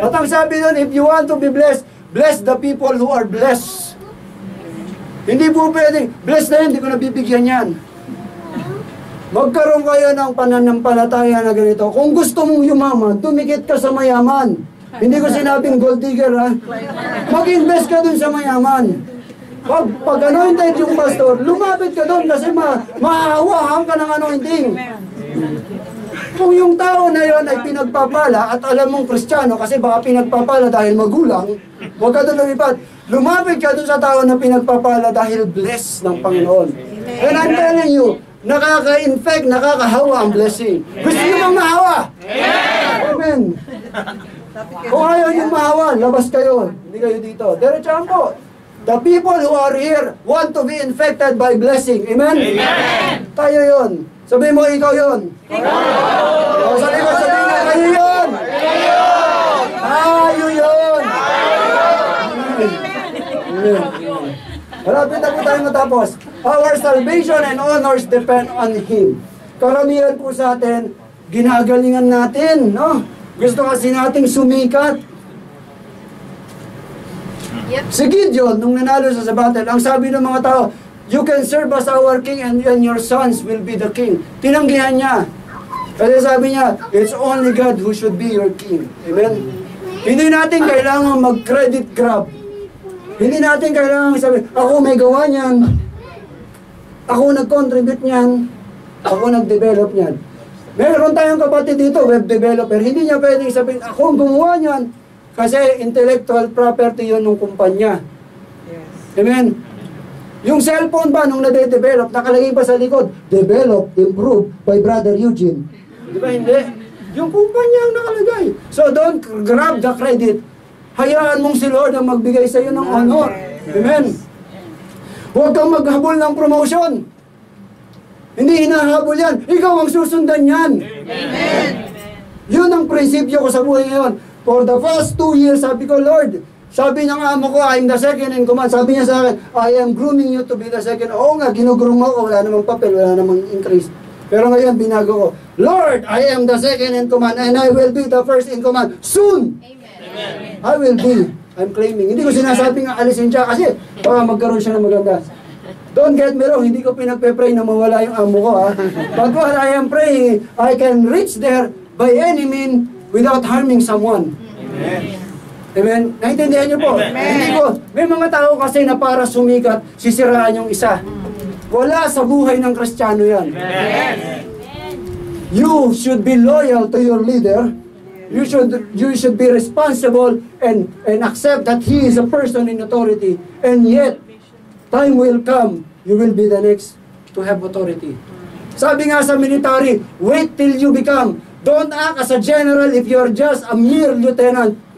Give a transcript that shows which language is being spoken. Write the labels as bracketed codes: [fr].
[tl] At ang sabi doon, [en] if you want to be blessed, bless the people who are blessed. [tl] Hindi po pwedeng, blessed na yun, hindi ko nabibigyan yan. Magkaroon kayo ng pananampalataya na ganito. Kung gusto mong yumaman, tumikit ka sa mayaman. Hindi ko sinabing gold digger, ha? Mag-invest ka dun sa mayaman. Pag anointed yung pastor, lumapit ka dun kasi mahahawahan ka ng anointing. Kung yung tao na yon ay pinagpapala at alam mong Kristiyano kasi baka pinagpapala dahil magulang, huwag ka dun lumipat. Lumapit ka dun sa tao na pinagpapala dahil blessed ng Panginoon. [en] And I'm telling you, [tl] nakaka-infect, nakakahawa ang blessing. Gusto nyo bang mahawa? Amen. Kung ayaw nyo mahawa, labas kayo. Hindi kayo dito. Diretsahan po. [en] The people who are here want to be infected by blessing. [tl] Amen? Amen. Tayo yun. Sabihin mo, ikaw yun. Ikaw! Sa likod, sabihin mo, kayo yun. Tayo yun. Amen. Malapit na po tayo matapos. [en] Our salvation and honors depend on Him. [tl] Karamihan po sa atin, ginagalingan natin, no? Gusto kasi nating sumikat. Yep. Si Gideon, nung nanalo sa battle, ang sabi ng mga tao, [en] you can serve as our king and your sons will be the king. [tl] Tinanggihan niya. Kasi sabi niya, [en] it's only God who should be your king. [tl] Amen? Hindi natin kailangan mag-credit grab. Hindi natin kailangan sabi, ako may gawa niyan. Ako nag-contribute niyan. Ako nag-develop niyan. Meron tayong kapatid dito, web developer. Hindi niya pwedeng sabihin, ako ang gumawa niyan. Kasi intellectual property yun ng kumpanya. Yes. Amen? Yung cellphone ba, nung nade-develop, nakalagay pa sa likod, develop, improve by Brother Eugene. Di ba hindi? Yung kumpanya ang nakalagay. [en] So don't grab the credit. [tl] Hayaan mong si Lord ang magbigay sa iyo ng honor. Amen? Huwag kang maghabol ng promotion. Hindi hinahabol yan. Ikaw ang susundan yan. Amen. Yun ang prinsipyo ko sa buhay ngayon. For the past 2 years, sabi ko, Lord, sabi ng amo ko, [en] I'm the second in command. [tl] Sabi niya sa akin, [en] I am grooming you to be the second. [tl] Oo nga, ginugroom mo ko. Wala namang papel, wala namang increase. Pero ngayon, binago ko, [en] Lord, I am the second in command and I will be the first in command. Soon! Amen. I will be. I'm claiming. [tl] Hindi ko sinasabing alisin siya kasi baka magkaroon siya ng maganda. [en] Don't get me wrong, [tl] hindi ko pinagpe-pray na mawala yung amo ko, ha. [en] But what I am praying, I can reach there by any means without harming someone. [tl] Amen. Amen? Naintindihan niyo po? Amen. Hindi ko, may mga tao kasi na para sumikat, sisiraan yung isa. Wala sa buhay ng Kristiyano yan. Amen. [en] You should be loyal to your leader. You should be responsible and accept that he is a person in authority. And yet, time will come, you will be the next to have authority. [tl] Sabi nga sa military, [en] wait till you become. Don't act as a general if you're just a mere lieutenant.